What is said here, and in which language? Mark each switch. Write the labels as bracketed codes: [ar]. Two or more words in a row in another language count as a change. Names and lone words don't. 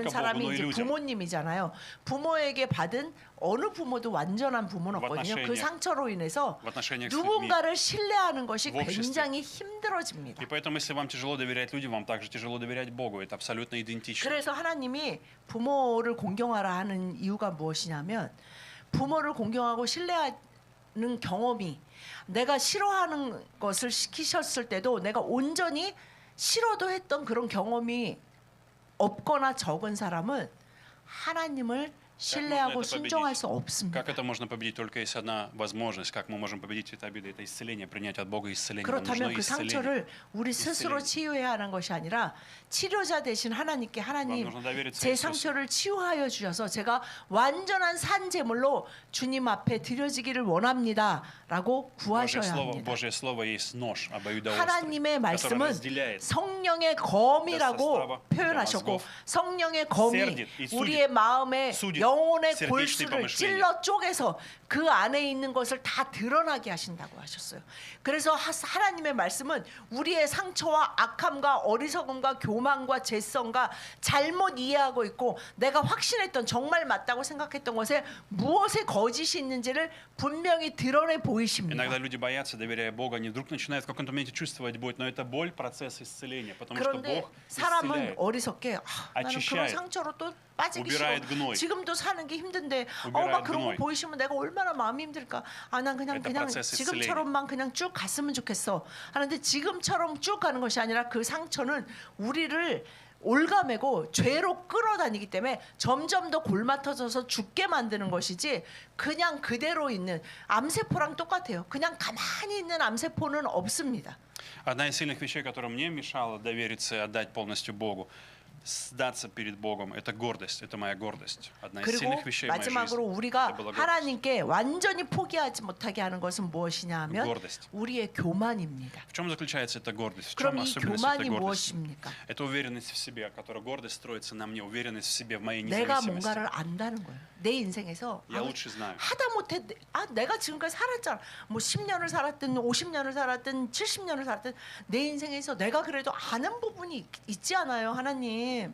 [ru] только [ko] 사람이 [ru] Богу, но и [ko] 이제 [ru] людям. [ko] 부모님이잖아요. 부모에게 받은 어느 부모도 완전한 부모는 [ru] В [ko] 없거든요. 그 [ru] отношениях. [ko] 상처로 인해서 [ru] В отношениях с людьми. [ko] 누군가를 신뢰하는 것이 [ru] в обществе. [ko] 굉장히 힘들어집니다. [ru] И поэтому, если вам тяжело доверять людям, вам также тяжело доверять Богу. Это абсолютно идентично. [ko] 그래서 하나님이 부모를 공경하라 하는 이유가 무엇이냐면 부모를 공경하고 신뢰하는 경험이 내가 싫어하는 것을 시키셨을 때도 내가 온전히 싫어도 했던 그런 경험이 없거나 적은 사람은 하나님을 신뢰하고 [ru] это победить? [ko] 순종할 수 없습니다. [ru] Как это можно победить? Только есть одна возможность. Как мы можем победить это обиды? Это исцеление, принять от Бога исцеление. Нам [ko] 그렇다면 [ru] нужно [ko] 그 [ru] исцеление. [ko] 상처를 우리 스스로 치유해야 하는 것이 아니라 치료자 대신 하나님께 하나님 [ru] нужно довериться [ko] 제 [ru] Иисусу. [ko] 상처를 치유하여 주셔서 제가 완전한 산 제물로 주님 앞에 드려지기를 원합니다라고 구하셔야 합니다. [ru] Божье слово есть нож, обоюдоострый, [ko] 하나님의 [ru] который [ko] 말씀은 [ru] разделяет. [ko] 성령의 검이라고 [ru] для [ko] 표현하셨고 [ru] мозгов. [ko] 성령의 검이 [ru] Сердит и судит. [ko] 우리의 마음의 [ru] судит [ko] 영혼의 [ru] сердечные [ko] 골수를 [ru] помышления. [ko] 찔러 쪼개서 그 안에 있는 것을 다 드러나게 하신다고 하셨어요. 그래서 하나님의 말씀은 우리의 상처와 악함과 어리석음과 교만과 죄성과 잘못 이해하고 있고 내가 확신했던 정말 맞다고 생각했던 것에 무엇의 거짓이 있는지를 분명히 드러내 보이십니다. [ru] Иногда люди боятся, доверяя Богу, они вдруг начинают в каком-то моменте чувствовать боль, но это боль процесс исцеления, потому что [ko] 그런데 [ru] Бог [ko] 사람은 [ru] исцеляет. [ko] 어리석게 나는 그런 [ru] очищает. [ko] 상처로 또 빠지기 싫어. [ru] убирает гной. [ko] 지금도 사는 게 힘든데 [ru] убирает [ko] 막 그런 거 [ru] гной. [ko] 보이시면 내가 얼마나 마음이 힘들까. 난 그냥 [ru] Это процесс [ko] 지금처럼만 그냥 쭉 갔으면 좋겠어. 하는데 지금처럼 쭉 가는 것이 아니라 그 상처는 우리를 올가매고 죄로 끌어다니기 때문에 점점 더 골마터져서 죽게 만드는 것이지 그냥 그대로 있는 암세포랑 똑같아요. 그냥 가만히 있는 암세포는 없습니다. [ru] Одна из сильных вещей, которая мне мешала довериться и отдать полностью Богу, сдаться перед Богом, это гордость, это моя гордость. Одна из [ko] 그리고 [ru] сильных вещей в моей [ko] 마지막으로 [ru] жизни. [ko] 우리가 [ru] Это была гордость. [ko] 하나님께 완전히 포기하지 못하게 하는 것은 무엇이냐 하면 [ru] Гордость. [ko] 우리의 교만입니다. [ru] В чем заключается эта гордость? В чем [ko] 그럼 이 [ru] особенность [ko] 교만이 [ru] этой гордости? [ko] 무엇입니까? [ru] Это уверенность в себе, которая гордость строится на мне, уверенность в себе, в моей [ko] 내가 [ru] независимости. [ko] 뭔가를 안다는 거예요. 내 인생에서 [ru] Я лучше знаю. [ko] 하다 못해 내가 지금까지 살았잖아. 뭐 10년을 살았든 50년을 살았든 70년을 살았든 내 인생에서 내가 그래도 아는 부분이 있지 않아요, 하나님.